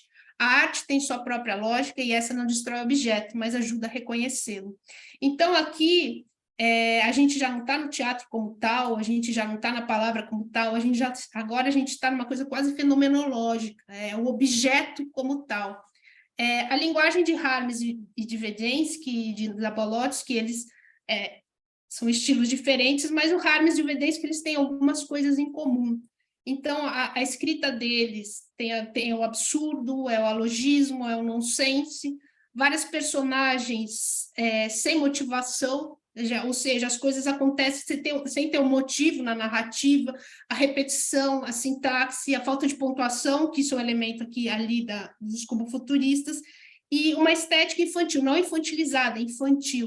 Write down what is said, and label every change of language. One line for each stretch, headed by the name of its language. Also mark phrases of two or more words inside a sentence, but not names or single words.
Portuguese: A arte tem sua própria lógica e essa não destrói o objeto, mas ajuda a reconhecê-lo. Então, aqui, a gente já não está no teatro como tal, a gente já não está na palavra como tal, agora a gente está numa coisa quase fenomenológica, o objeto como tal. A linguagem de Harms e de Vedensky, de Zabolotsky, eles são estilos diferentes, mas o Harms e o Vedensky, eles têm algumas coisas em comum. Então, a escrita deles tem o absurdo, é o alogismo, é o nonsense, várias personagens sem motivação, ou seja, as coisas acontecem sem ter um motivo na narrativa, a repetição, a sintaxe, a falta de pontuação, que isso é um elemento aqui ali dos cubofuturistas, e uma estética infantil, não infantilizada, infantil.